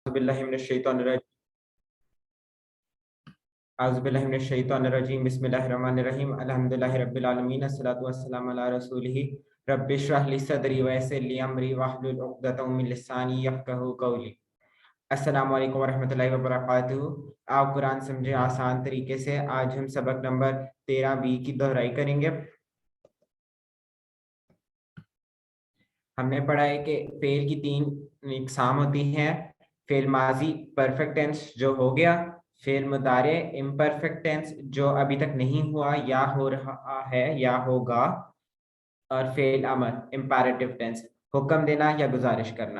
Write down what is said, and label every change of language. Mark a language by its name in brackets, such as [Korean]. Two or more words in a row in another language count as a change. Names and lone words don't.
[Arabic] بسم الله الرحمن الرحيم بسم الله الرحمن الرحيم الحمد لله رب العالمين الصلاة والسلام على رسوله رب اشرح لي صدري ويسر لي أمري واحلل عقدة من لساني يفقهوا قولي. السلام عليكم ورحمة الله وبركاته. [Urdu] آپ قرآن سمجھے آسان طریقے سے۔ آج ہم سبق نمبر 13B کی دہرائی کریں گے. ہم نے پڑھا ہے کہ فعل کی 3 اقسام ہوتی ہیں. فعل ماضی [English] perfect tense [Urdu] جو ہو گیا، فعل مضارع [English] imperfect tense [Urdu] جو ابھی تک نہیں ہوا یا ہو رہا ہے یا ہوگا، اور فعل امر [English] imperative tense [Urdu] حکم دینا یا گزارش کرنا.